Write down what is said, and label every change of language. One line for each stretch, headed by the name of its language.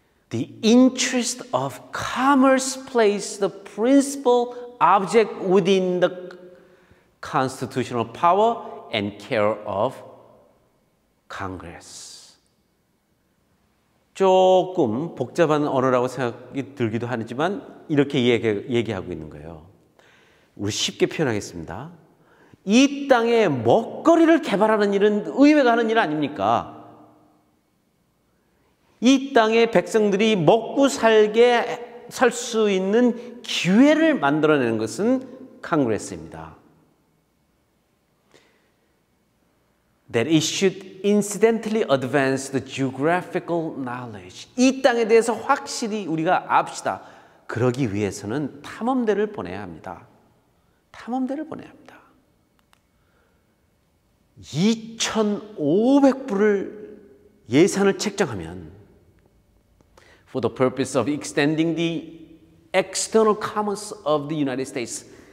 English: The interest of commerce plays the principal object within the constitutional power and care of Congress.
Korean: 조금 복잡한 언어라고 생각이 들기도 하지만 이렇게 얘기하고 있는 거예요. 우리 쉽게 표현하겠습니다. 이 땅에 먹거리를 개발하는 일은 의회가 하는 일 아닙니까? 이 땅의 백성들이 먹고 살 수 있는 기회를 만들어내는 것은 컨그레스입니다.
English: That it should incidentally advance the geographical knowledge.
Korean: 이 땅에 대해서 확실히 우리가 압시다. 그러기 위해서는 탐험대를 보내야 합니다. 탐험대를 보내야 합니다. 2,500불을 예산을 책정하면
English: for the purpose of extending the external commerce of the United States.